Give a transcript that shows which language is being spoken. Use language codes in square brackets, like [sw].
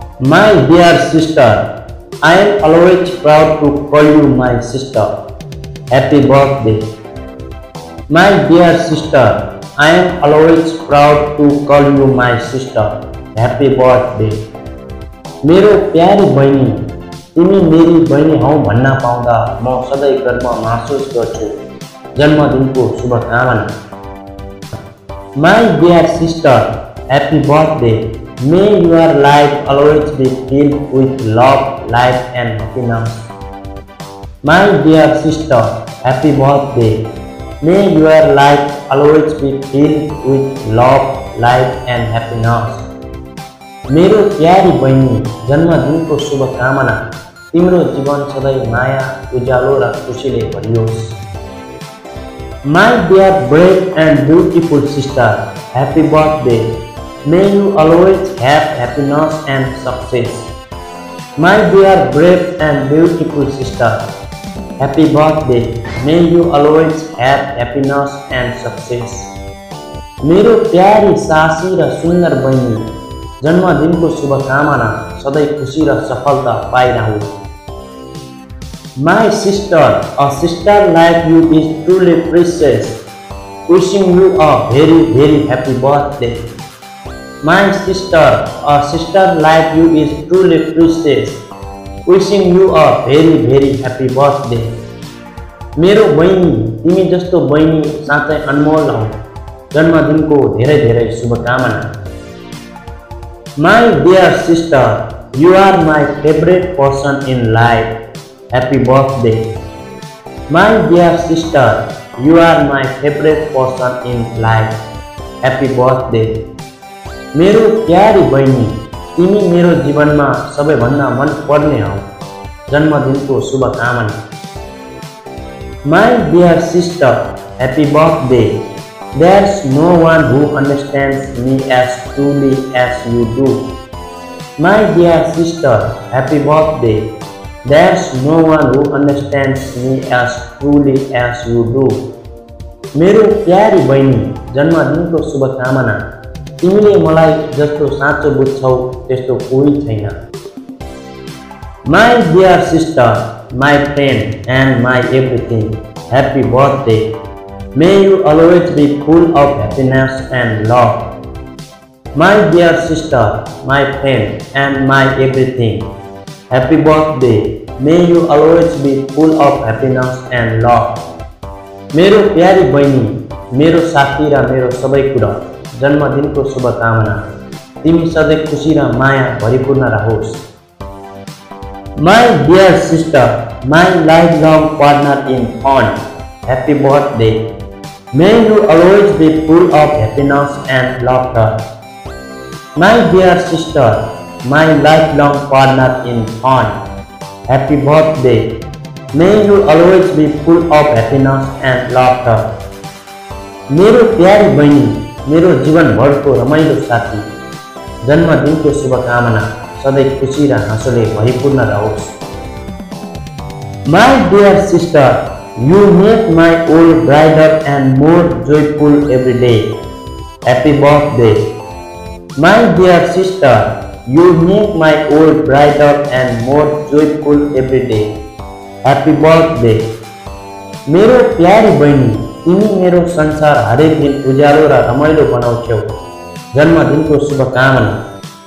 [en] My dear sister, I am always proud to call you my sister. Happy birthday. My dear sister, I am always proud to call you my sister. Happy birthday. [ne] मेरो प्यारी बहिनी, तिमी मेरी बहिनी हौ भन्न पाउँदा म सधैँ गर्व महसुस गर्छु। जन्मदिनको शुभकामना। [en] My dear sister, happy birthday. May your life always be filled with love, light and happiness. My dear sister, happy birthday. May your life always be filled with love, light and happiness. [ne] मेरो प्यारी बहिनी, जन्मदिनको शुभकामना। तिम्रो जीवन सधैँ माया, उज्यालो र खुसीले भरियोस्। [en] My dear brave and beautiful sister, happy birthday. May you always have happiness and success. My dear brave and beautiful sister, happy birthday. May you always have happiness and success. [ne] मेरो प्यारी सासी र सुन्दर बहिनी, जन्मदिनको शुभकामना। सधैँ खुसी र सफलता पाइरहू। [en] My sister, a sister like you is truly precious. Wishing you a very very happy birthday. My sister, a sister like you is truly precious. Wishing you a very very happy birthday. [ne] मेरो बहिनी, तिमी जस्तो बहिनी साँच्चै अनमोल हौ। जन्मदिनको धेरै धेरै शुभकामना। [en] My dear sister, you are my favorite person in life. Happy birthday. My dear sister, you are my favorite person in life. Happy birthday. [ne] मेरो प्यारी बहिनी, तिमी मेरो जीवनमा सबैभन्दा मन पर्ने हौ। जन्मदिनको शुभकामना। [en] My dear sister, happy birthday. There's no one who understands me as truly as you do. My dear sister, happy birthday. There's no one who understands me as truly as you do. [ne] मेरो प्यारी बहिनी, जन्मदिनको शुभकामना। तिमीले मलाई जस्तो साँचो बुझ्छौ त्यस्तो कोही छैन। [en] My dear sister, my friend and my everything, happy birthday. May you always be full of happiness and love. My dear sister, my friend and my everything, happy birthday. May you always be full of happiness and love. [ne] मेरो प्यारी बहिनी, मेरो साथी र मेरो सबै कुरा, जन्मदिनको शुभकामना। तिमी सधैँ खुसी र माया भरिपूर्ण रहोस्। [en] My dear sister, my lifelong partner in fun, happy birthday. May you always be full of happiness and laughter. My dear sister, my lifelong partner in fun, happy birthday. May you always be full of happiness and laughter. [ne] मेरो प्यारी बहिनी, मेरो जीवनभरको रमाइलो साथी, जन्मदिनको शुभकामना। सधैँ खुसी र हाँसोले भरिपूर्ण रहोस्। [en] My dear sister, You make my world brighter and more joyful every day. Happy birthday. My dear sister, you make my world brighter and more joyful every day. Happy birthday. [ne] मेरो प्यारी बहिनी, तिमी मेरो संसार हरेक दिन उज्यालो र रमाइलो बनाउँछौ। जन्मदिनको शुभकामना।